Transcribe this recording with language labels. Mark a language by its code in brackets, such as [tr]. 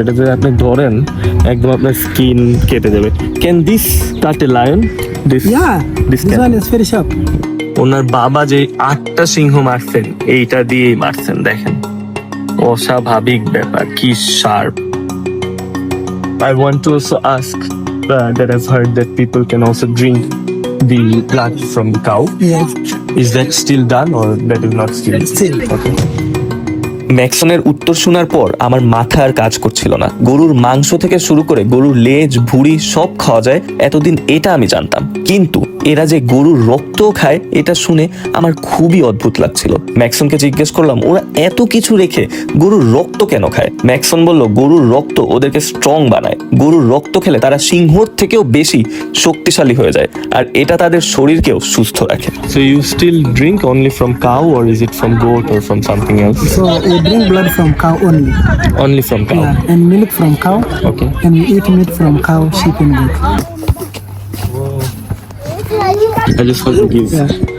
[bn] এটা যদি আপনি ধরেন একদম আপনার স্কিন কেটে যাবে। [en] Can this cut a lion? This Yeah. This This can- one is very sharp. [bn] ওনার বাবা যে 8টা সিংহ মারছেন এইটা দিয়েই মারছেন। দেখেন অস্বাভাবিক ব্যাপার, কি sharp. [en] I want to also ask that I've heard that people can also drink the blood from the cow. Yes. Is that still done or that is not still? Still. Okay. [bn] ম্যাক্সনের উত্তর শোনার পর আমার মাথা আর কাজ করছিল না। গরুর মাংস থেকে শুরু করে গরুর লেজ, ভুঁড়ি সব খাওয়া যায়, এতদিন এটা আমি জানতাম। কিন্তু এরা যে গরুর রক্তও খায় এটা শুনে আমার খুবই অদ্ভুত লাগছিল। ম্যাক্সনকে জিজ্ঞেস করলাম ওরা এত কিছু রেখে গরুর রক্ত কেন খায়। ম্যাক্সন বলল গরুর রক্ত ওদেরকে স্ট্রং বানায়। গরুর রক্ত খেলে তারা সিংহর থেকেও বেশি শক্তিশালী হয়ে যায়, আর এটা তাদের শরীরকেও সুস্থ রাখে। [en] So you still drink only from cow or is it from goat or from something else? So we drink blood from cow only. Only from cow. Yeah. And milk from cow. Okay. And we eat meat from cow, sheep, and goat. I just want to give. Yeah.